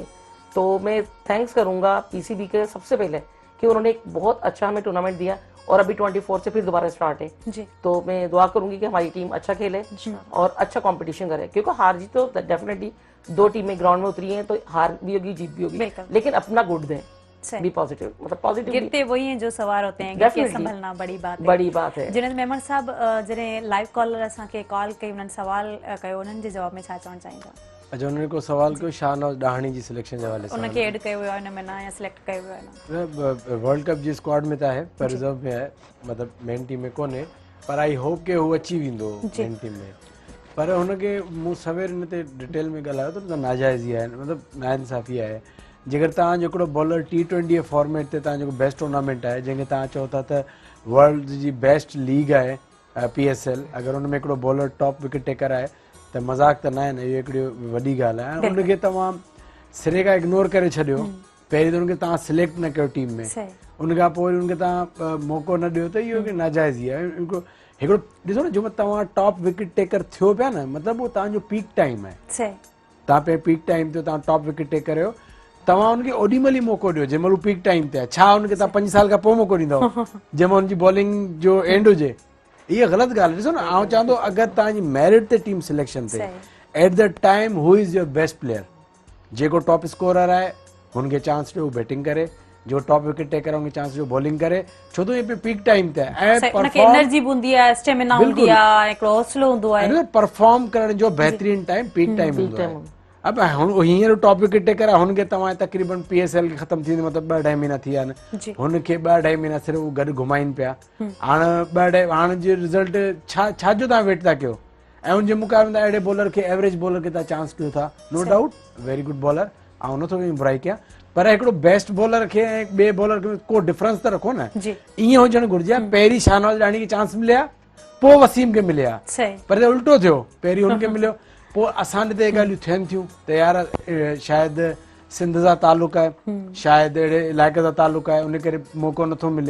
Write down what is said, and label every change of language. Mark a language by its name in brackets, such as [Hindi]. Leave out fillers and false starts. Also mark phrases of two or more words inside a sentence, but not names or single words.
[Urdu] تو میں تھینکس کروں گا پی سی بی کے سب سے پہلے کہ انہوں نے ایک بہت اچھا ہمیں ٹورنامنٹ دیا، اور ابھی 24 سے پھر دوبارہ اسٹارٹ ہے. تو میں دعا کروں گی کہ ہماری ٹیم اچھا کھیلے اور اچھا کمپٹیشن کرے، کیونکہ ہار جیت تو ڈیفینیٹلی 2 ٹیمیں گراؤنڈ میں اتری ہیں، تو ہار بھی ہوگی جیت بھی ہوگی، لیکن اپنا گڈ دیں, [English] be positive, [Urdu] مطلب پازیٹو. گرتے وہی ہیں جو سوار ہوتے ہیں، گرتے سنبھلنا بڑی بات ہے. [Sindhi] जिन्हें मेमन साहब जॾहिं [English] live caller [Sindhi] असांखे कॉल कई, उन्हनि सवाल कयो, उन्हनि जे जवाब में छा चवणु चाहींदा? अच्छा, उन्होंने को सवाल कयो शाहनवाज ॾाहणी जी सिलेक्शन जे हवाले सां। उनखे ऐड कयो वियो आहे हिन में ना, या सिलेक्ट कयो वियो आहे ना? वर्ल्ड कप जी स्क्वाड में त आहे, पर रिजर्व में आहे, मतलब [English] main team [Sindhi] में कोन्हे, पर [English] I hope [Sindhi] कि हू अची वेंदो [English] main team [Sindhi] में। पर हुनखे मूं सवेर हिन ते डिटेल में ॻाल्हायो त नाजाइज़ी आहे, मतिलबु नाइंसाफ़ी आहे। जेकर तव्हां हिकिड़ो बॉलर T20 फॉर्मेट ते तव्हां जेको [English] best tournament [Sindhi] आहे, जंहिंखे तव्हां चओ था त वर्ल्ड जी [English] best league [Sindhi] आहे PSL, अगरि हुन में हिकिड़ो बॉलर [English] top wicket taker [Sindhi] आहे त मज़ाक त न आहे न, इहो हिकिड़ी वॾी ॻाल्हि आहे। उनखे तव्हां सिरे खां इग्नोर करे छॾियो, पहिरीं त उनखे तव्हां सिलेक्ट न कयो टीम में, उनखां पोइ वरी उनखे तव्हां मौक़ो न ॾियो, त इहो नाजाइज़ ई आहे। हिकिड़ो ॾिसो न, जो तव्हां [English] top wicket taker [Sindhi] थियो पिया न, मतिलबु उहो तव्हांजो [English] peak time [Sindhi] आहे, तव्हां पे [English] peak time [Sindhi] ते तव्हां [English] top wicket taker [Sindhi] आहियो, तव्हां हुनखे ओॾी महिल ई मौक़ो ॾियो जंहिं महिल हू [English] peak time [Sindhi] ते आहे। छा हुनखे तव्हां 5 साल खां पोइ मौक़ो ॾींदव जंहिं महिल हुनजी बॉलिंग जो एंड हुजे? इहा ग़लति ॻाल्हि आहे। ॾिसो न, आउं चवंदो अगरि तव्हांजी मेरिट ते [English] team selection [Sindhi] ते [English] at the time who is your best player, [Sindhi] जेको [English] top scorer [Sindhi] आहे हुनखे चांस ॾियो बैटिंग करे, जो [English] top wicket taker [Sindhi] आहे हुनखे चांस ॾियो बॉलिंग करे, छो त इहे [English] peak time [Sindhi] ते आहे ऐं एनर्जी हूंदी आहे, स्टेमिना हूंदी आहे, हिकिड़ो हौसलो हूंदो आहे, परफॉर्म करण जो बहितरीन टाइम [English] peak time [Sindhi] हूंदो आहे। अब हींअर [English] top wicket taker [Sindhi] आहे, हुनखे तव्हां तक़रीबन PSL ख़तम थींदे मतिलबु 2-2.5 महीना थी विया आहिनि, हुनखे 2-2.5 महीना सिर्फ़ु गॾु घुमाइनि पिया। हाणे जो रिज़ल्ट छाजो तव्हां वेट था कयो, ऐं हुनजे मुक़ाबले में अहिड़े बॉलर खे, [English] average bowler [Sindhi] खे तव्हां चांस ॾियो था, [English] no doubt very good bowler, [Sindhi] ऐं नथो बुराई कयां, पर हिकिड़ो [English] best bowler [Sindhi] खे ऐं ॿिए बॉलर खे को डिफरेंस त रखो न। ईअं हुजणु घुरिजे, पहिरीं शाहनवाज़ ॾाणी खे चांस मिलिया, पोइ वसीम खे मिलिया, पर उल्टो थियो, पहिरीं हुनखे मिलियो, पोइ असां ॾिते ॻाल्हियूं थियनि थियूं त यार शायदि सिंध सां तालुक आहे, शायदि अहिड़े इलाइक़े सां तालुक आहे, उन करे मौक़ो नथो मिले।